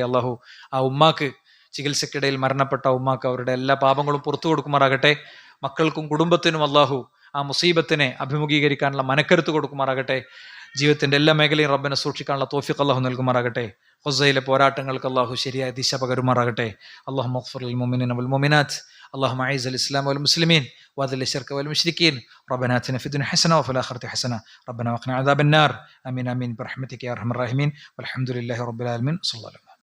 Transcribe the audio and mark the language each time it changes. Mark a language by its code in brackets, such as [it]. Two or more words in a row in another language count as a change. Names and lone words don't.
[ml] അള്ളാഹു ആ ഉമ്മാക്ക്, ചികിത്സക്കിടയിൽ മരണപ്പെട്ട ഉമ്മാക്ക് അവരുടെ എല്ലാ പാപങ്ങളും പുറത്തു കൊടുക്കുമാറാകട്ടെ. മക്കൾക്കും കുടുംബത്തിനും അള്ളാഹു ആ മുസീബത്തിനെ അഭിമുഖീകരിക്കാനുള്ള മനക്കരുത്ത് കൊടുക്കുമാറാകട്ടെ. ജീവിതത്തിന്റെ എല്ലാ മേഖലയും റബ്ബിനെ സൂക്ഷിക്കാനുള്ള തൗഫീഖ് അള്ളാഹു നൽകുമാറാകട്ടെ. ഹുസൈലെ പോരാട്ടങ്ങൾക്ക് അള്ളാഹു ശരിയായ ദിശ പകരുമാറാകട്ടെ. [ar] اللهم اغفر للمؤمنين والمؤمنات, اللهم اعز الاسلام والمسلمين واذل الشرك والمشركين، ربنا اتنا في الدنيا حسنه وفي الاخره حسنه، ربنا وقنا عذاب النار، امين امين برحمتك يا ارحم الراحمين، والحمد لله رب العالمين. صلى الله عليه وسلم.